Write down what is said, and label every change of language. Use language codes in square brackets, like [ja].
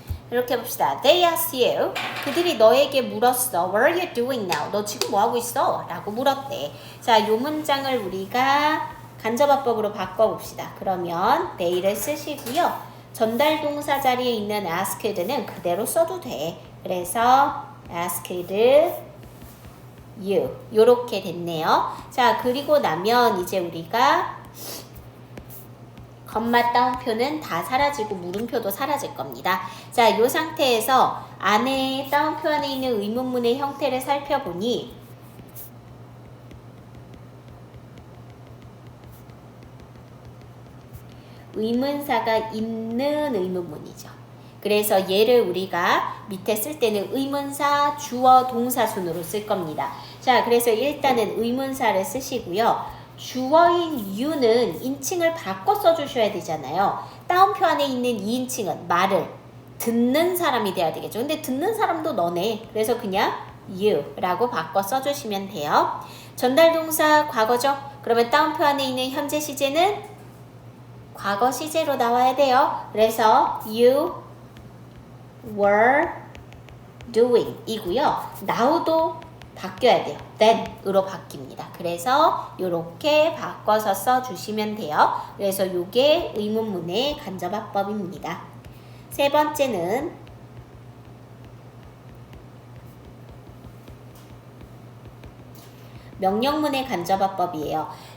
[ko] 이렇게 봅시다. [en] They asked you. [ko] 그들이 너에게 물었어. [en] What are you doing now? [ko] 너 지금 뭐 하고 있어? 라고 물었대. 자, 이 문장을 우리가 간접화법으로 바꿔봅시다. 그러면 they를 쓰시고요. 전달 동사 자리에 있는 asked는 그대로 써도 돼. 그래서 asked you. 요렇게 됐네요. 자, 그리고 나면 이제 우리가 컴마 따옴표는 다 사라지고 물음표도 사라질 겁니다. 자, 이 상태에서 안에 따옴표 안에 있는 의문문의 형태를 살펴보니 의문사가 있는 의문문이죠. 그래서 얘를 우리가 밑에 쓸 때는 의문사, 주어, 동사 순으로 쓸 겁니다. 자, 그래서 일단은 의문사를 쓰시고요. 주어인 you는 인칭을 바꿔 써주셔야 되잖아요. 따옴표 안에 있는 이 인칭은 말을 듣는 사람이 돼야 되겠죠. 근데 듣는 사람도 너네. 그래서 그냥 you라고 바꿔 써주시면 돼요. 전달동사 과거죠. 그러면 따옴표 안에 있는 현재 시제는 과거 시제로 나와야 돼요. 그래서 [en] you were doing [ko] 이고요. now도 바뀌어야 돼요. then으로 바뀝니다. 그래서 이렇게 바꿔서 써주시면 돼요. 그래서 이게 의문문의 간접화법입니다. 세 번째는 명령문의 간접화법이에요.